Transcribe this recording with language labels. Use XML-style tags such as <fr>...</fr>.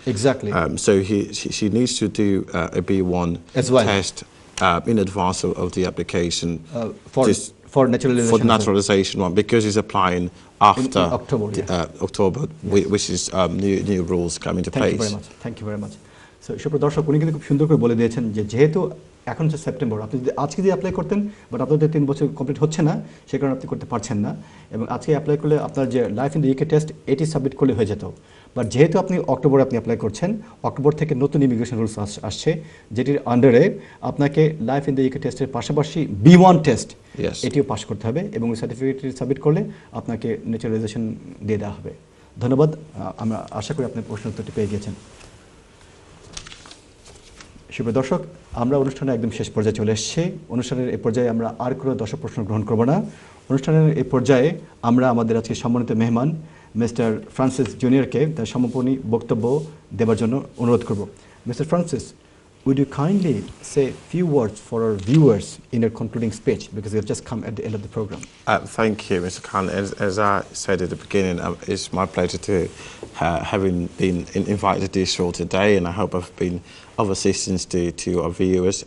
<en>Exactly. So she needs to do a B1 As well. test in advance of the application for naturalization. For the naturalization one, because he's applying after in October, yes. October, which is new rules come into place. Thank you very much. So</en> <bn>সুপ্রিয় দর্শক, উনি কিন্তু খুব সুন্দর করে বলে দিয়েছেন যে যেহেতু এখন হচ্ছে সেপ্টেম্বর, আপনি যদি আজকে দিয়ে অ্যাপ্লাই করতেন, বাট আপনার 3 বছর কমপ্লিট হচ্ছে না, সে কারণে আপনি করতে পারছেন না। এবং আজকে অ্যাপ্লাই করলে আপনার যে life in the UK test এটি সাবমিট করলে হয়ে যেত। বাট যেহেতু আপনি অক্টোবরে আপনি অ্যাপ্লাই করছেন, অক্টোবর থেকে নতুন ইমিগ্রেশন রুলস আসছে, যেটির আন্ডারে আপনাকে লাইফ ইন দ্য ইউকে টেস্টের পাশাপাশি B1 টেস্ট এটিও পাস করতে হবে, এবং ওই সার্টিফিকেটটি সাবমিট করলে আপনাকে ন্যাচারালাইজেশন দিয়ে দেওয়া হবে। ধন্যবাদ। আমরা আশা করি আপনি প্রশ্ন উত্তরটি পেয়ে গিয়েছেন। সুপ্রিয় দর্শক, আমরা অনুষ্ঠানে একদম শেষ পর্যায়ে চলে এসেছি। অনুষ্ঠানের এই পর্যায়ে আমরা আর কোনো দর্শক প্রশ্ন গ্রহণ করব না। অনুষ্ঠানের এই পর্যায়ে আমরা আমাদের আজকে সম্মানিত মেহমান মিস্টার ফ্রান্সিস জুনিয়রকে তার সমাপনী বক্তব্য দেওয়ার জন্য অনুরোধ করব।</bn> <en>Mister Francis, would you kindly say a few words for our viewers in your concluding speech, because we have just come at the end of the program? Thank you, Mr. Khan. As I said at the beginning, it's my pleasure to having been invited to this show today, and I hope I've been of assistance to our viewers.</en>